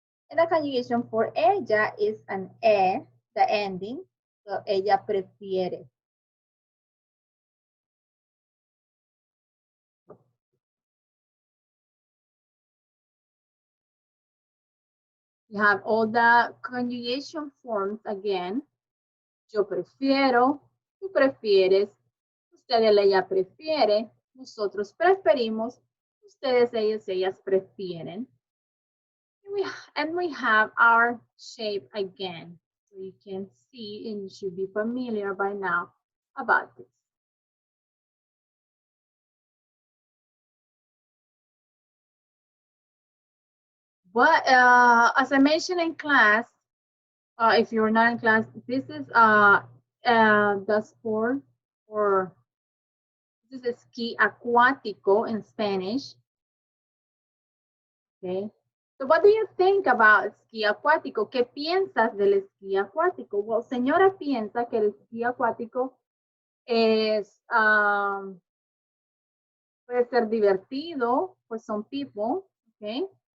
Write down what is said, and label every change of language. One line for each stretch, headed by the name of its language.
English: And the conjugation for ella is an the ending, so
Spanish: ella prefiere.
English: You have all the conjugation forms again.
Spanish: Yo prefiero, tú prefieres, usted, ella prefiere, nosotros preferimos, ustedes, ellos, ellas prefieren.
English: And we have our shape again. So you can see and you should be familiar by now about this. But as I mentioned in class, if you're not in class, this is the sport, or this is esquí acuático in Spanish. Okay. So what do you think about esquí acuático?
Spanish: ¿Qué piensas del esquí acuático?
English: Well,
Spanish: señora piensa que el esquí acuático es, puede ser divertido
English: for some people, okay?